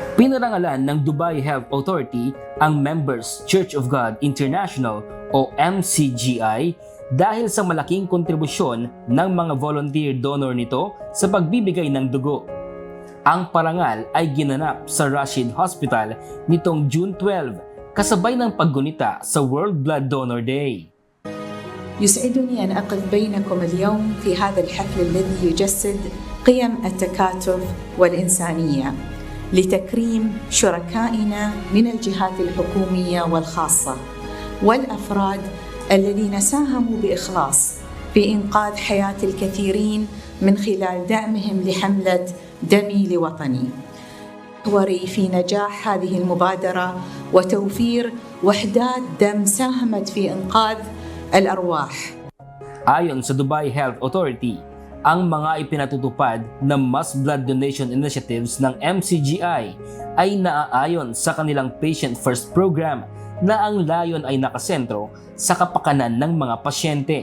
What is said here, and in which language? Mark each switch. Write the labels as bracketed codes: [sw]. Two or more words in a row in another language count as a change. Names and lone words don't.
[tl] Pinarangalan ng Dubai Health Authority ang Members Church of God International o MCGI dahil sa malaking kontribusyon ng mga volunteer donor nito sa pagbibigay ng dugo. Ang parangal ay ginanap sa Rashid Hospital nitong June 12 kasabay ng paggunita sa World Blood Donor Day. [ar] يسعدني أن أقف بينكم اليوم في هذا الحفل الذي يجسد قيم التكاتف والإنسانية لتكريم شركائنا من الجهات الحكومية والخاصة والأفراد الذين ساهموا بإخلاص في إنقاذ حياة الكثيرين من خلال دعمهم لحملة دمي لوطني. محوري في نجاح هذه المبادرة وتوفير وحدات دم ساهمت في إنقاذ الأرواح. [tl] Ayon sa Dubai Health Authority, ang mga ipinatutupad na [en] mass blood donation initiatives [tl] ng MCGI ay naaayon sa kanilang Patient First program na ang layon ay nakasentro sa kapakanan ng mga pasyente.